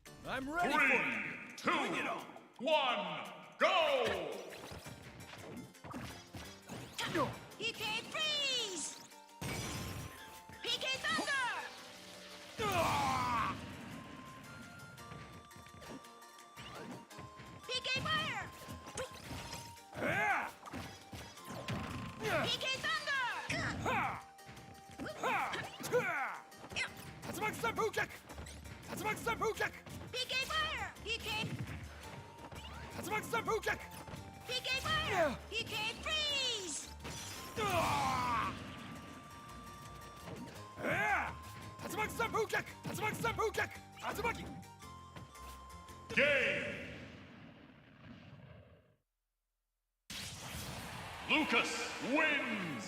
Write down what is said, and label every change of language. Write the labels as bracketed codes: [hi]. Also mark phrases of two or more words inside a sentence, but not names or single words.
[en] I'm ready for Three, it. two, Bring it on. 1, go! PK freeze! PK thunder! Ah! PK fire! Ah! PK thunder! Ha! Ha! Ha! Tatsumaki Senpu kick! Tatsumaki Senpu kick! PK fire! PK Tatsumaki Senpu kick! PK fire! PK freeze! Ah! Ah! Tatsumaki Senpu kick! Tatsumaki Senpu kick! Tatsumaki! Game! Lucas wins!